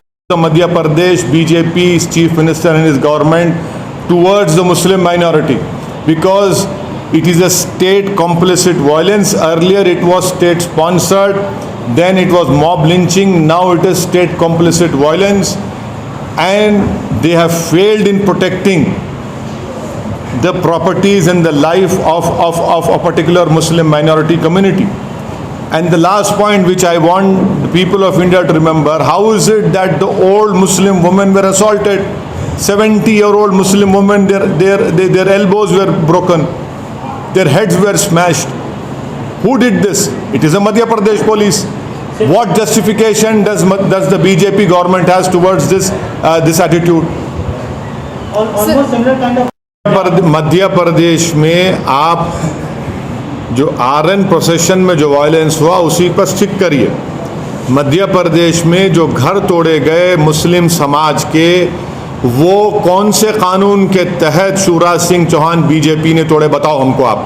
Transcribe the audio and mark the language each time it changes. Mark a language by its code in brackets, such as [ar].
[en] Madhya Pradesh BJP chief minister and his government towards the Muslim minority because it is a state complicit violence. Earlier it was state sponsored, then it was mob lynching, now it is state complicit violence, and they have failed in protecting the properties and the life of a particular Muslim minority community. And the last point which I want the people of India to remember, how is it that the old Muslim women were assaulted? 70-year-old Muslim women, their elbows were broken, their heads were smashed. Who did this? It is a Madhya Pradesh police. What justification does the BJP government has towards this attitude? Almost similar kind of. [hi] Madhya Pradesh में आप जो RN procession में जो violence हुआ उसी पर stick करिए। मध्य प्रदेश में जो घर तोड़े गए मुस्लिम समाज के, वो कौन से कानून के तहत शिवराज सिंह चौहान बीजेपी ने तोड़े, बताओ हमको।